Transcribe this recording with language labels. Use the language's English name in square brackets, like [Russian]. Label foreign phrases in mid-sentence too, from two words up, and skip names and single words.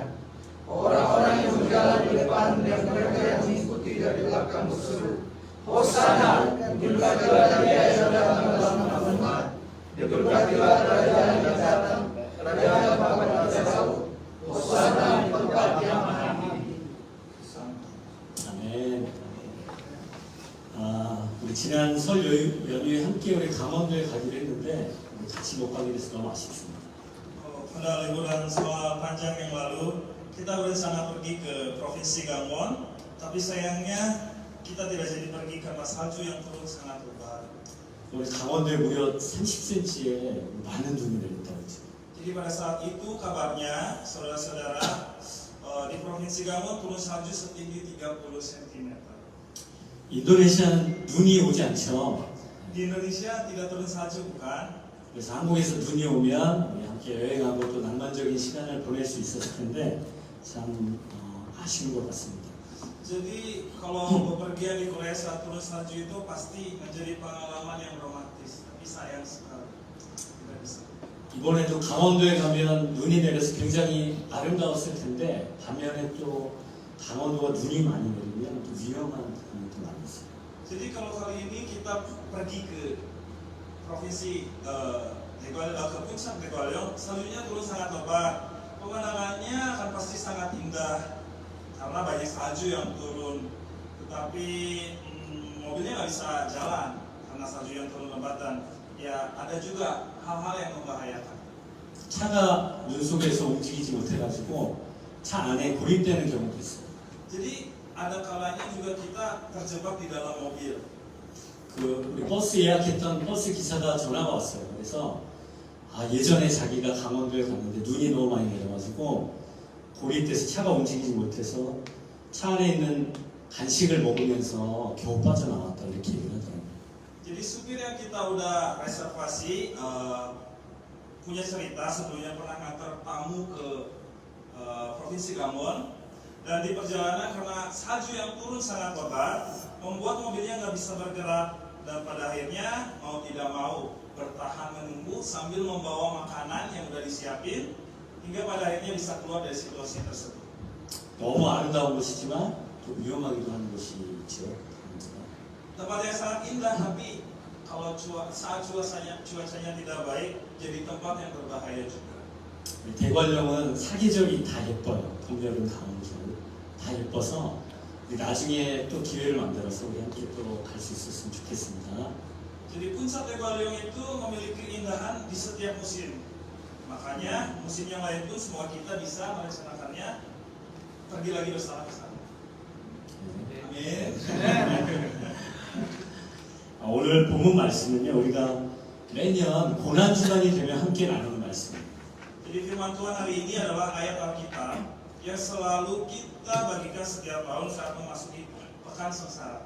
[Indonesian] Orang-orang yang berjalan di depan dan mereka yang mengikuti dari belakang berseru, "Hosana, diberkatilah Dia yang datang dalam nama Tuhan. Diberkatilah Kerajaan yang datang, Kerajaan Bapa kita tahu. Hosana di tempat yang maha tinggi." [Korean] 아멘. 우리 지난 설 연휴에 함께 우리 강원도에 가기로 했는데 같이 못 가게 돼서 너무 아쉽습니다. [Indonesian] Pada liburan sekolah panjang yang lalu, kita berencana pergi ke Provinsi Gangwon, tapi sayangnya kita tidak jadi pergi karena salju yang turun sangat lebat. [Korean] 우리 강원도에 무려 30cm의 많은 눈이 내렸다고 했죠. [Indonesian] Jadi pada saat itu kabarnya, saudara-saudara, di Provinsi Gangwon turun salju setinggi 30 cm. [Korean] 인도네시아는 눈이 오지 않죠. [Indonesian] Di Indonesia tidak turun salju, bukan? [Korean] 그래서 한국에서 눈이 오면 우리 함께 여행하고 또 낭만적인 시간을 보낼 수 있었을 텐데 참 아쉬운 것 같습니다. [Indonesian] Jadi kalau bepergian di Korea saat turun salju itu pasti menjadi pengalaman yang romantis, tapi sayang sekali tidak bisa. [Korean] 이번에도 강원도에 가면 눈이 내려서 굉장히 아름다웠을 텐데 반면에 또 강원도가 눈이 많이 내리면 또 위험한 부분이 또 많이 있어요. [Indonesian] Jadi kalau kali ini kita pergi ke provinsi ke puncak Daegualyong, saljunya turun sangat lebat. Pemandangannya akan pasti sangat indah karena banyak salju yang turun. Tetapi mobilnya nggak bisa jalan karena salju yang turun lebat, dan ya ada juga hal-hal yang membahayakan. [Korean] 차가 눈 속에서 움직이지 못해가지고 차 안에 고립되는 경우도 있어요. [Indonesian] Jadi ada kalanya juga kita terjebak di dalam mobil. [Korean] 우리 버스 예약했던 버스 기사가 전화가 왔어요. 그래서 예전에 자기가 강원도에 갔는데 눈이 너무 많이 내려가지고 고립돼서 차가 움직이지 못해서 차 안에 있는 간식을 먹으면서 겨우 빠져나왔다 이렇게 얘기를 하더라고요. [Indonesian] Jadi supir yang kita udah reservasi punya cerita sebelumnya pernah ngantar tamu ke Provinsi Gangwon, dan di perjalanan karena salju yang turun sangat lebat membuat mobilnya nggak bisa bergerak, dan pada akhirnya mau tidak mau bertahan menunggu sambil membawa makanan yang udah disiapin hingga pada akhirnya bisa keluar dari situasi tersebut. [Korean] 너무 아름다운 곳이지만 또 위험하기도 하는 곳이 있죠. [Indonesian] Tempat yang sangat indah, tapi kalau saat cuacanya tidak baik jadi tempat yang berbahaya juga. [Korean] 대관령은 사계절이 다 예뻐요. 봄, 여름, 가을, 겨울 다 예뻐서 나중에 또 기회를 만들어서 우리 함께 또 갈 수 있었으면 좋겠습니다. [Indonesian] Jadi puncak Daegualyong itu memiliki keindahan di setiap musim. Makanya musim yang lain pun semoga kita bisa merencanakannya pergi lagi bersama ke sana. Amin. [Korean] 오늘 본문 말씀은요, 우리가 매년 고난 주간이 되면 함께 나누는 말씀입니다. [Indonesian] Jadi firman Tuhan hari ini adalah ayat Alkitab yang selalu kita bagikan setiap tahun saat memasuki pekan sengsara.